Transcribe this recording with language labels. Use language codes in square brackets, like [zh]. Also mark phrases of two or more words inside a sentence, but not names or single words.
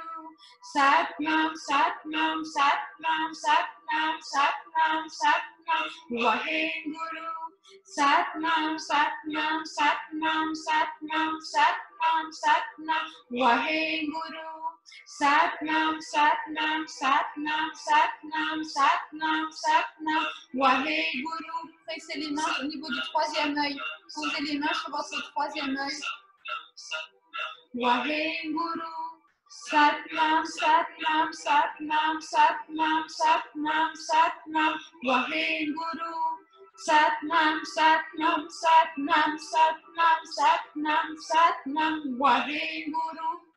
[pa] ਸਤਿਨਾਮ, ਸਤਿਨਾਮ, ਸਤਿਨਾਮ, ਸਤਿਨਾਮ, ਸਤਿਨਾਮ, ਸਤਿਨਾਮ, ਵਾਹਿਗੁਰੂ. ਸਤਿਨਾਮ, ਸਤਿਨਾਮ, ਸਤਿਨਾਮ, ਸਤਿਨਾਮ, ਸਤਿਨਾਮ, ਸਤਿਨਾਮ, ਵਾਹਿਗੁਰੂ. ਸਤਿਨਾਮ, ਸਤਿਨਾਮ, ਸਤਿਨਾਮ, ਸਤਿਨਾਮ, ਸਤਿਨਾਮ, ਸਤਿਨਾਮ, ਵਾਹਿਗੁਰੂ. [fr] pressez les mains au niveau du troisième œil. Posez les mains sur votre troisième œil. [pa] Waheguru. ਸਤਿਨਾਮ, ਸਤਿਨਾਮ, ਸਤਿਨਾਮ, ਸਤਿਨਾਮ, ਸਤਿਨਾਮ, ਸਤਿਨਾਮ, ਵਾਹਿਗੁਰੂ. ਸਤਿਨਾਮ, ਸਤਿਨਾਮ, ਸਤਿਨਾਮ, ਸਤਿਨਾਮ, ਸਤਿਨਾਮ, ਸਤਿਨਾਮ, ਵਾਹਿਗੁਰੂ.